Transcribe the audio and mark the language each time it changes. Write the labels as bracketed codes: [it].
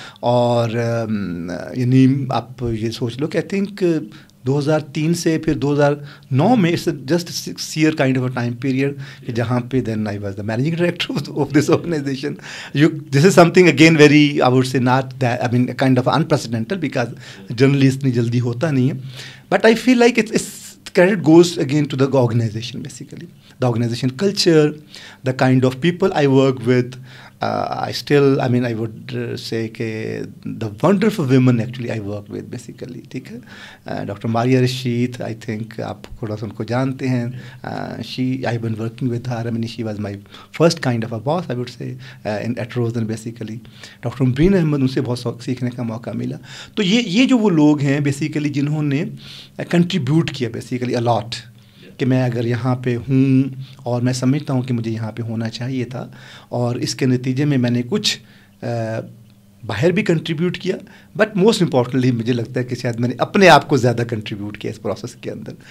[ur] اور یعنی آپ یہ سوچ لو کہ [en] I think 2003 سے پھر 2009 میں it's just 6 year kind of a time period [ur] کہ جہاں پہ [en] Then I was the managing director of this organization. This is some thing again very I would say not that I main kind of انپریسیڈنٹل because generally [ur] اتنی جلدی ہوتا نہیں ہے. [en] But I feel like it's credit goes again to the organization basically. The organization culture, the kind of people I work with. I would say کہ the wonderful women actually I work with basically, [ur] ٹھیک ہے. Doctor Maria Rashid, [en] I think [ur] آپ تھوڑا سا ان کو جانتے ہیں. [en] I've been working with her. She was my first kind of a boss, I would say, at Rosen basically. [ur] Doctor مبین احمد, ان سے بہت سیکھنے کا موقع ملا. تو یہ جو وہ لوگ ہیں بیسیکلی جنہوں نے کنٹریبیوٹ کیا بیسیکلی الاٹ, کہ میں اگر یہاں پہ ہوں اور میں سمجھتا ہوں کہ مجھے یہاں پہ ہونا چاہیے تھا, اور اس کے نتیجے میں نے کچھ باہر بھی کنٹریبیوٹ کیا, [en] but most importantly [ur] مجھے لگتا ہے کہ شاید میں نے اپنے آپ کو زیادہ کنٹریبیوٹ کیا اس پروسیس کے اندر.